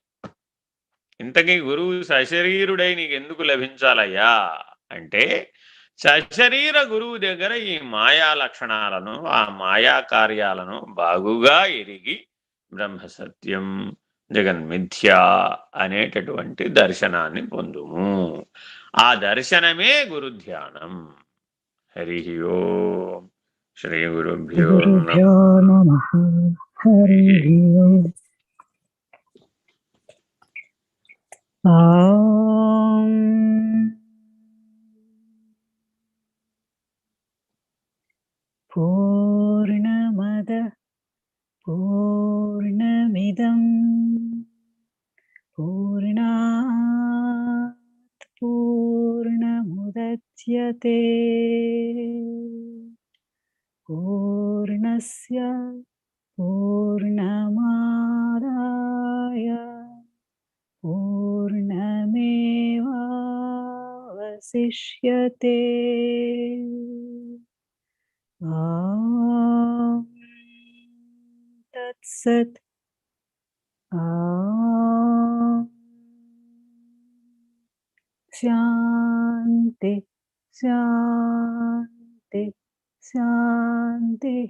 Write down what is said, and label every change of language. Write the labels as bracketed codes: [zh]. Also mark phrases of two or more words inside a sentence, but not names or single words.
[te] ఇంతకీ గురువు సశరీరుడై నీకు ఎందుకు లభించాలయ్యా అంటే, సశరీర గురువు దగ్గర ఈ మాయా లక్షణాలను, ఆ మాయా కార్యాలను బాగుగా ఎరిగి [sa] బ్రహ్మసత్యం జగన్మిథ్య [te] అనేటటువంటి దర్శనాన్ని పొందుము. ఆ దర్శనమే గురుధ్యానం. [sa] హరి ఓం. శ్రీ గురుభ్యో నమః. హరి ఓం. పూర్ణమద పూర్ణమిదం పూర్ణాత్ పూర్ణముదచ్యతే పూర్ణస్య పూర్ణమాదాయ పూర్ణమేవావశిష్యతే. ఓం తత్సత్. ఓం శాంతి శాంతి శాంతి.